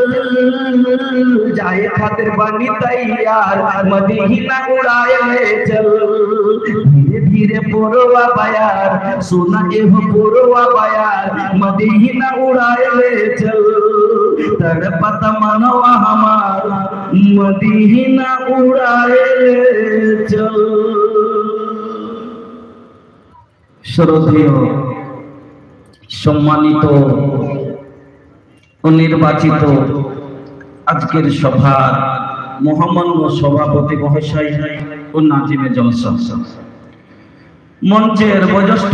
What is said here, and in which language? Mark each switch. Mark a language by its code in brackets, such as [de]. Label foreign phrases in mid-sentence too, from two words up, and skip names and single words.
[bho] जाए खातिर बनी तैयार, मदीना उड़ाए ले चल। धीरे धीरे पोरवा बयार, सोना एहो पोरवा बयार, मदीना उड़ाए ले चल। तड़पत मनवा हमार, मदीना उड़ाए ले चल। [bn] শ্রদ্ধেয় সম্মানিত ও নির্বাচিত আজকের সভার মহামান্য সভাপতি মহাশয় ও নাজিমে জলসা, মঞ্চের বয়োজ্যেষ্ঠ